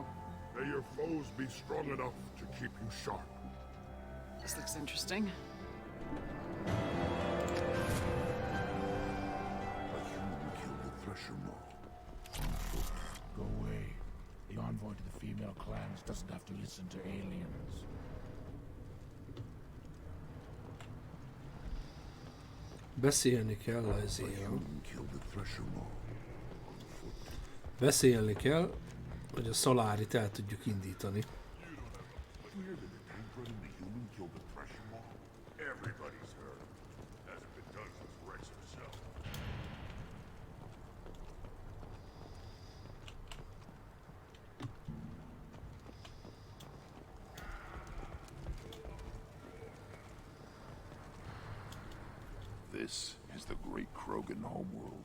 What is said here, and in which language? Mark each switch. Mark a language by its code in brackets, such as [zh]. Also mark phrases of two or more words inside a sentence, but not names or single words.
[en] May your foes be strong enough to keep you sharp. This looks interesting. A human killed the Thresher Maw. Go away. The envoy to the female clans doesn't have to listen to aliens. [hu] Beszélni kell azért. [en] Human killed the Thresher Maw. [hu] Beszélni kell, hogy a Solarit el tudjuk indítani. [en] Hear that the Tancred and the human killed the Thresher Maw? Everybody's heard. As if it does with Rex herself. This is the great Krogan homeworld.